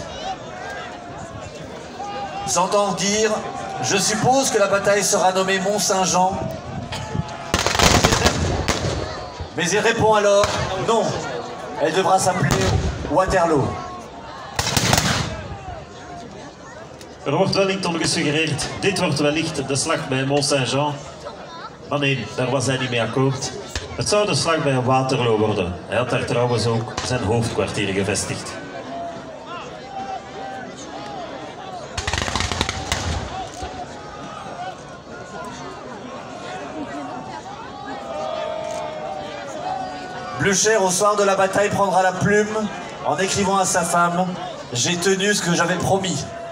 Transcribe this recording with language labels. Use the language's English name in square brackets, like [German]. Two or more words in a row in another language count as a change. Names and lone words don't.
[French] s'entend dire « Je suppose que la bataille sera nommée Mont-Saint-Jean ». Mais il répond alors « Non, elle devra s'appeler Waterloo ». [Dutch] Wordt Wellington gesuggereerd, dit wordt wellicht de slag bij Mont-Saint-Jean. Maar nee, daar was hij niet mee akkoord. Het zou de slag bij Waterloo worden. Hij had daar trouwens ook zijn hoofdkwartier gevestigd. [French] Blücher, au soir de la bataille, prendra la plume en écrivant à sa femme « J'ai tenu ce que j'avais promis ».